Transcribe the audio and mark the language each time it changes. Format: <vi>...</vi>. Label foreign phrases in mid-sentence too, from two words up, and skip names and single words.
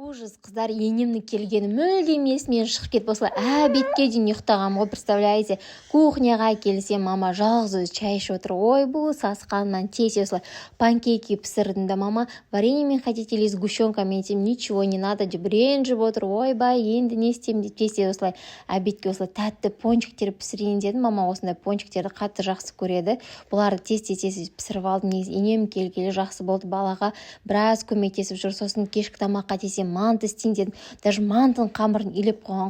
<kk>ужас, қыздар, енемнің келгені мүлдем есімнен шығып кетіп осылай обедке дейін ұйықтағам ғой, представляете. Кухняға келсем, мама жалғыз өзі чай ішіп отыр. Ой, бұл сасқаннан тез осылай панкейки пісірдім да, мама, вареньемен</kk> <ru>хотите или сгущенка?</ru> <kk>Мен айтсам,</kk> <ru>ничего не надо</ru> <kk>деп ренжіп отыр. Ойбай, енді не істеймін деп тез осылай обедке осылай тәтті пончиктер пісірейін дедім. Мама осындай пончиктерді қатты жақсы көреді. Бұларды тез пісіріп алдым. Негізі енем келгелі жақсы болды, балаға біраз көмектесіп жүр. Сосын кешкі тамаққа десем манты істейін дедім. Даже мантының қамырын илеп қойған.</kk>